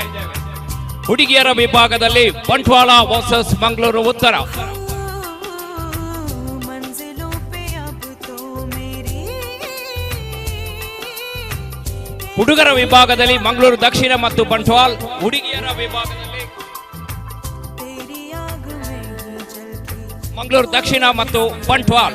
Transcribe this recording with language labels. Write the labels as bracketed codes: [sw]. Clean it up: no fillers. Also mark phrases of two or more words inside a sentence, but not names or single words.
[kn] ಹುಡುಗಿಯರ ವಿಭಾಗದಲ್ಲಿ ಬಂಟ್ವಾಳ ವರ್ಸಸ್ ಮಂಗಳೂರು ಉತ್ತರ, [hi] मंजिलों पे अब तो मेरी, [kn] ಹುಡುಗರ ವಿಭಾಗದಲ್ಲಿ ಮಂಗಳೂರು ದಕ್ಷಿಣ ಮತ್ತು ಬಂಟ್ವಾಳ, ಹುಡುಗಿಯರ ವಿಭಾಗದಲ್ಲಿ [hi] तेरी आग में ही जलती, [kn] ಮಂಗಳೂರು ದಕ್ಷಿಣ ಮತ್ತು ಬಂಟ್ವಾಳ.